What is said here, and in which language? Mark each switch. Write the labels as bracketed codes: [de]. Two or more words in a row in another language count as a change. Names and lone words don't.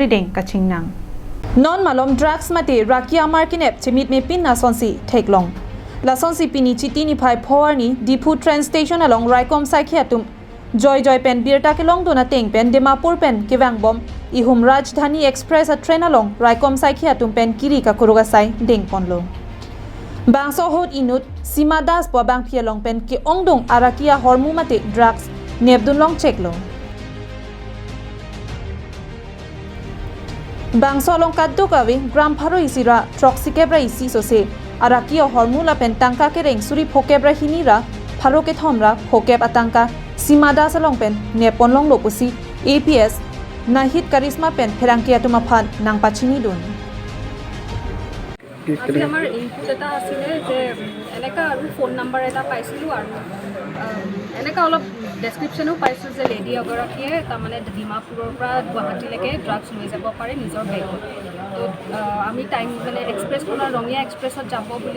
[mjw] deng kachingnang non malom drugs mate rakia kenep chimit me pin na sonsi theklong la sonsi pinichiti ni phai phor ni Diphu Train station along raikom sai khiatum joy pen birta kelong dona teng pen Dimapur pen kewang bom ihum rajdhani express a train along raikom sai khiatum pen kiri ka kuruga sai deng ponlo Bangso hot inut simadas po bang pialong pen ki ongdong arakia hormu mate drugs nebdun long check lo Bangso long kaddo kawi gram pharo isira troxikebra isi sose arakia hormu la pen tangka ke reng suri phokebra hinira pharo ke thomra phokeb atangka simadas along pen nepon long lopusi APS nahit karisma pen pherangkia tuma phan nang pachini dun [as] আজি আমাৰ ইনপুট এটা আছিলে যে এনেকা আৰু [en] phone number [as] এটা পাইছিলোঁ আৰু এনেকা অলপ ডেছক্ৰিপশ্যনো পাইছোঁ যে লেডি এগৰাকীয়ে তাৰমানে ডিমাপুৰৰ পৰা গুৱাহাটীলৈকে ড্ৰাগছ লৈ যাব পাৰে নিজৰ বেগত তো আমি টাইম মানে এক্সপ্ৰেছখনৰ ৰঙীয়া এক্সপ্ৰেছত যাব বুলি